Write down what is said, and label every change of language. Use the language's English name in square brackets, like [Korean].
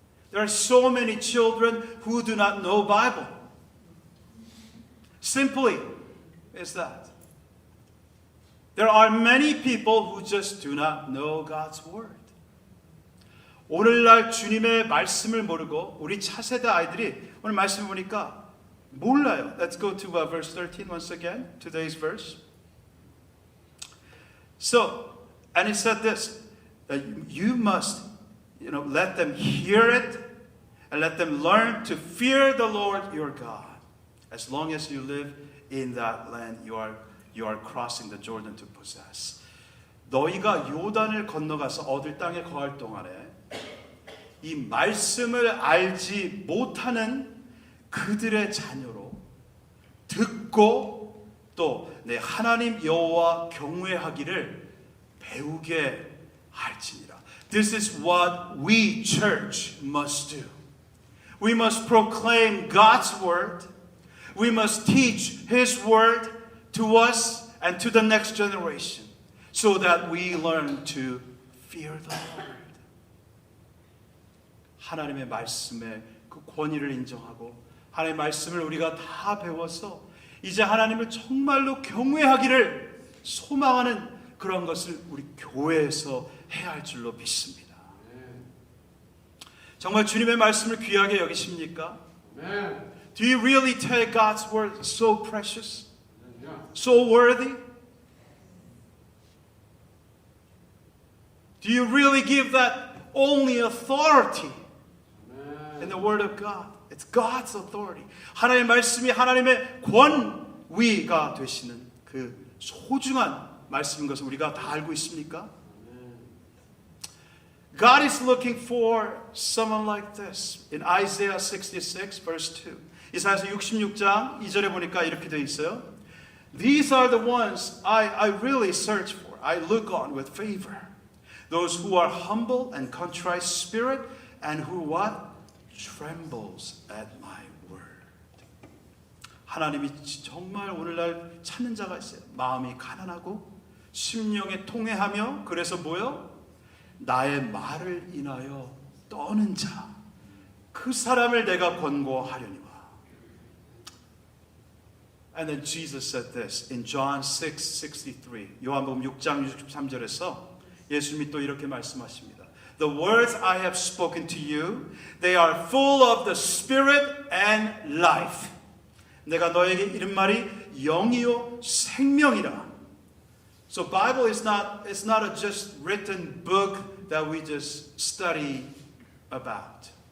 [English] There are so many children who do not know Bible. Simply is that. There are many people who just do not know God's word. [Korean] 오늘날 주님의 말씀을 모르고 우리 차세대 아이들이 오늘 말씀 보니까 몰라요. [English] Let's go to verse 13 once again. Today's verse. So, and it said this, that you must, let them hear it and let them learn to fear the Lord your God. As long as you live in that land, you are crossing the Jordan to possess. [Korean] 너희가 요단을 건너가서 얻을 땅에 거할 동안에 이 말씀을 알지 못하는 그들의 자녀로 듣고 또 내 하나님 여호와 경외하기를 배우게 할지니라. [English] This is what we church must do. We must proclaim God's word. We must teach His word to us and to the next generation so that we learn to fear the Lord. [Korean] 하나님의 말씀의 그 권위를 인정하고 하나님의 말씀을 우리가 다 배워서 이제 하나님을 정말로 경외하기를 소망하는 그런 것을 우리 교회에서 해야 할 줄로 믿습니다. 정말 주님의 말씀을 귀하게 여기십니까? [English] Do you really take God's word so precious? So worthy? Do you really give that only authority in the Word of God. It's God's authority. [Korean] 하나님의 말씀이 하나님의 권위가 되시는 그 소중한 말씀인 것을 우리가 다 알고 있습니까? [English] God is looking for someone like this. In Isaiah 66 verse 2. [Korean] 이사야서 66장 2절에 보니까 이렇게 되어 있어요. [English] These are the ones I really search for. I look on with favor. Those who are humble and contrite spirit and who what? Trembles at my word. [Korean] 하나님이 정말 오늘날 찾는 자가 있어요. 마음이 가난하고 심령에 통회하며 그래서 뭐요? 나의 말을 인하여 떠는 자. 그 사람을 내가 권고하려니와. [English] And then Jesus said this in John 6:63. [Korean] 요한복음 6장 63절에서 예수님이 또 이렇게 말씀하십니다. [English] The words I have spoken to you, they are full of the Spirit and life. [Korean] 내가 너에게 이른 말이 영이요 생명이라. [English] So Bible is not a just written book that we just study about.